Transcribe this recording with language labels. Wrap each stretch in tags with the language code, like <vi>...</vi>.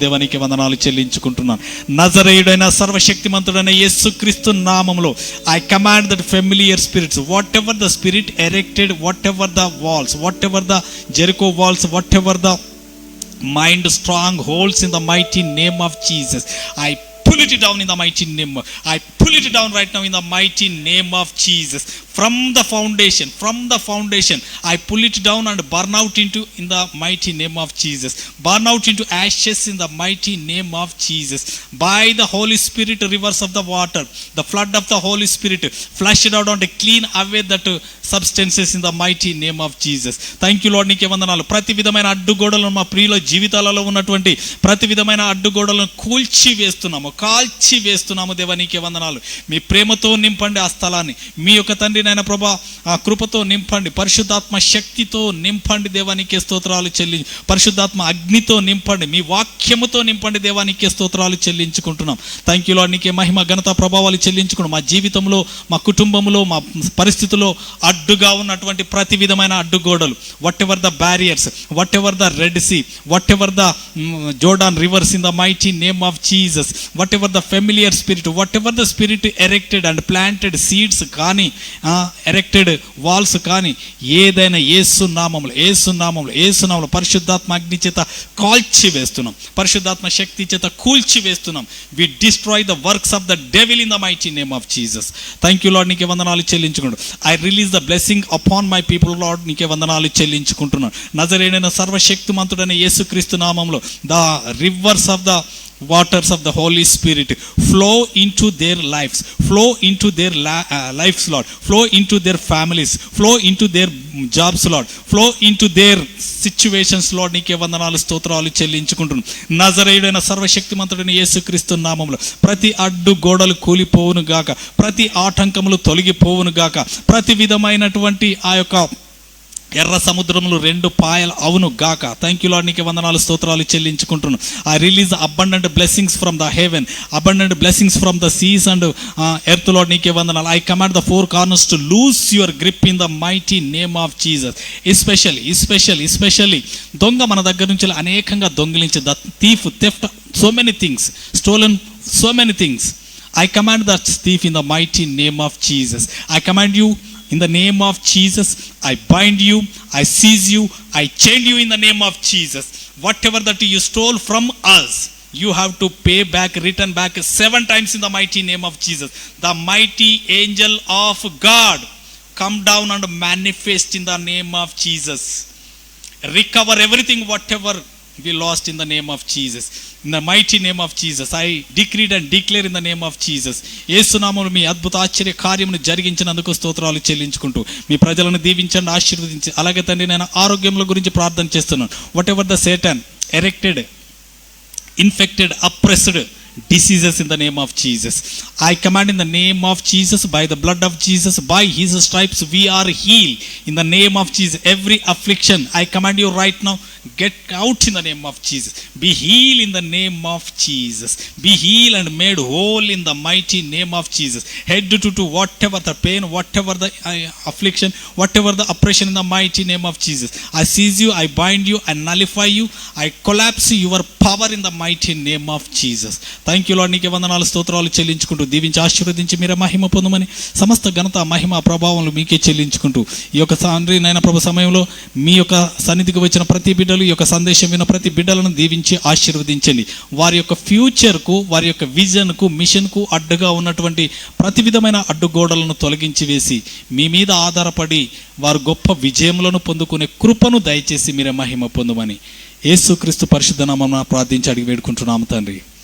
<te>దేవానికి వందనాలు చెల్లించుకుంటున్నాను. నజరేయుడైన సర్వశక్తిమంతుడైన యేసుక్రీస్తు నామములో</te> <en>I command that familiar spirits, whatever the spirit erected, whatever the walls, whatever the Jericho walls, whatever the mind strongholds, in the mighty name of Jesus I pull it down in the mighty name. I pull it down right now in the mighty name of Jesus. From the foundation I pull it down and burn out into, in the mighty name of Jesus, burn out into ashes in the mighty name of Jesus. By the Holy Spirit, rivers of the water, the flood of the Holy Spirit, flush it out and clean away that substances in the mighty name of Jesus. Thank you Lord.</en> <te>నీకే వందనాలు. ప్రతి విధమైన అడ్డుగోడలను, మా ప్రియుల జీవితాలలో ఉన్నటువంటి ప్రతి విధమైన అడ్డుగోడలను కాల్చి వేస్తున్నాము దేవా. నీకే వందనాలు. మీ ప్రేమతో నింపండి ఆ స్థలాన్ని. మీ యొక్క తండ్రి నాయన ప్రభా ఆ కృపతో నింపండి, పరిశుద్ధాత్మ శక్తితో నింపండి దేవానికి స్తోత్రాలు పరిశుద్ధాత్మ అగ్నితో నింపండి, మీ వాక్యముతో నింపండి దేవానికి స్తోత్రాలు చెల్లించుకుంటున్నాం.</te> <en>Thank you Lord.</en> <te>నీకే మహిమ ఘనత ప్రభావాలు చెల్లించుకున్నాం. మా జీవితంలో, మా కుటుంబంలో, మా పరిస్థితుల్లో అడ్డుగా ఉన్నటువంటి ప్రతి విధమైన అడ్డుగోడలు,</te> <en>whatever the barriers, whatever the Red Sea, whatever the Jordan rivers in the mighty name of Jesus, whatever the familiar spirit, whatever the spirit erected and planted seeds</en> <te>కానీ,</te> <en>erected walls</en> <te>కానీ, ఏదైనా యేసు నామములో పరిశుద్ధాత్మ అగ్ని చేత కాల్చి వేస్తున్నాం, పరిశుద్ధాత్మ శక్తి చేత కూల్చి వేస్తున్నాం.</te> <en>We destroy the works of the devil in the mighty name of Jesus. Thank you Lord.</en> <te>నీకే వందనాలు చెల్లించుకుంటూ</te> <en>I release the blessing upon my people Lord.</en> <te>నీకే వందనాలు చెల్లించుకుంటున్నాను. నజరేయుడైన సర్వశక్తిమంతుడైన యేసుక్రీస్తు నామములో</te> <en>The rivers of the waters of the Holy Spirit flow into their lives, flow into their lives Lord, flow into their families, flow into their jobs Lord, flow into their situations Lord.</en> <te>నీకే వందనాలు స్తోత్రాలు చెల్లించుకుంటున్నాను. నజరేయుడైన సర్వశక్తిమంతుడైన యేసుక్రీస్తు నామములో ప్రతి అడ్డు గోడలు కూలిపోవును గాక, ప్రతి ఆటంకములు తొలగిపోవును గాక, ప్రతి విధమైనటువంటి ఆ యొక్క ఎర్ర సముద్రములు 2 పాయలు అవును గాక.</te> <en>Thank you Lord.</en> <te>నీకే వందనాలు స్తోత్రాలు చెల్లించుకుంటున్నాను.</te> <en>I release abundant blessings from the heaven, abundant blessings from the seas and earth Lord.</en> <te>నీకే వందనాలు.</te> <en>I command the 4 corners to lose your grip in the mighty name of Jesus.</en> <te>Especially దొంగ మన దగ్గర నుంచి అనేకంగా దొంగిలించి,</te> <en>The thief theft so many things, stolen so many things. I command that thief in the mighty name of Jesus. I command you in the name of Jesus. I bind you, I seize you, I chain you in the name of Jesus. Whatever that you stole from us, you have to pay back, return back 7 times in the mighty name of Jesus. The mighty angel of God come down and manifest in the name of Jesus. Recover everything whatever we lost in the name of Jesus. In the mighty name of Jesus, I decreed and declare in the name of Jesus.</en> <te>యేసు నామములో మీ అద్భుత ఆశ్చర్య కార్యమును జరిగించినందుకు స్తోత్రాలు చెల్లించుకుంటూ మీ ప్రజలను దీవించండి, ఆశీర్వదించి. అలాగే తండ్రి, నేను ఆరోగ్యముల గురించి ప్రార్థన చేస్తున్నాను.</te> <en>Whatever the Satan erected, infected, oppressed diseases in the name of Jesus, I command in the name of Jesus, by the blood of Jesus, by his stripes we are healed. In the name of Jesus, every affliction, I command you right now, get out in the name of Jesus. Be healed in the name of Jesus. Be healed and made whole in the mighty name of Jesus. Head to whatever the pain, whatever the affliction, whatever the oppression, in the mighty name of Jesus. I seize you, I bind you, I nullify you, I collapse your power in the mighty name of Jesus. Thank you Lord.</en> <te>నీకే వందనాలు స్తోత్రాలు చెల్లించుకుంటూ దీవించి ఆశీర్వదించి మీరే మహిమ పొందమని, సమస్త ఘనత మహిమ ప్రభావాలు మీకే చెల్లించుకుంటూ ఈ యొక్క తండ్రి నాయన ప్రభు సమయంలో మీ యొక్క సన్నిధికి వచ్చిన ప్రతి బిడ్డలు, ఈ యొక్క సందేశం విన్న ప్రతి బిడ్డలను దీవించి ఆశీర్వదించండి. వారి యొక్క ఫ్యూచర్కు, వారి యొక్క విజన్కు, మిషన్కు అడ్డుగా ఉన్నటువంటి ప్రతి విధమైన అడ్డుగోడలను తొలగించి వేసి మీ మీద ఆధారపడి వారు గొప్ప విజయములను పొందుకునే కృపను దయచేసి మీరే మహిమ పొందమని యేసుక్రీస్తు పరిశుద్ధ నామమున ప్రార్థించి అడిగి వేడుకుంటున్నాము తండ్రి.</te>